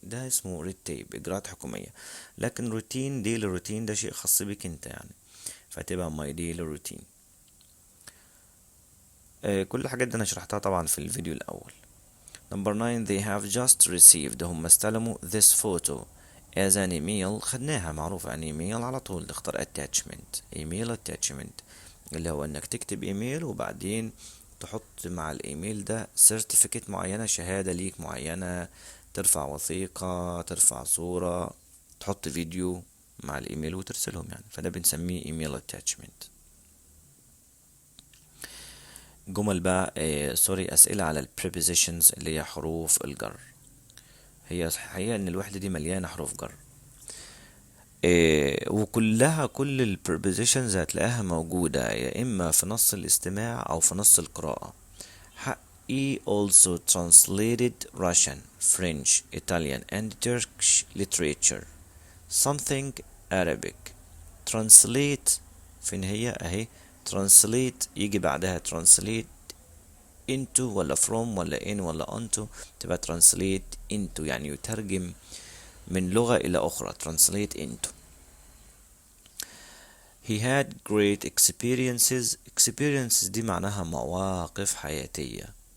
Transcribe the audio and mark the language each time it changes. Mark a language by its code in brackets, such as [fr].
[ar] ده اسمه رتاب، إجراءات حكومية. لكن روتين ديلي روتين ده شيء خاص بيك انت يعني، فتبقى my daily routine. كل الحاجات دي أنا شرحتها طبعا في الفيديو الأول. [en] Number 9 they have just received. هم استلموا this photo as an email. [ar] خدناها معروفة عن email على طول، نختار attachment. email attachment اللي هو انك تكتب ايميل وبعدين تحط مع الايميل ده certificate معينة، شهادة ليك معينة، ترفع وثيقة، ترفع صورة، تحط فيديو مع الايميل وترسلهم يعني، فده بنسميه email attachment. جمل بقى سوري أسئلة على ال prepositions اللي هي حروف الجر. هي الحقيقة إن الوحدة دي مليانة حروف جر، وكلها كل ال prepositions هتلاقيها موجودة يا إما في نص الاستماع أو في نص القراءة. [en] He also translated Russian, French, Italian and Turkish literature. Something Arabic. [ar] Translate فين هي أهي. translate يجي بعدها translate into ولا from ولا in ولا onto، تبقى translate into يعني يترجم من لغة إلى أخرى. [en] translate into. He had great experiences دي معناها مواقف حياتية.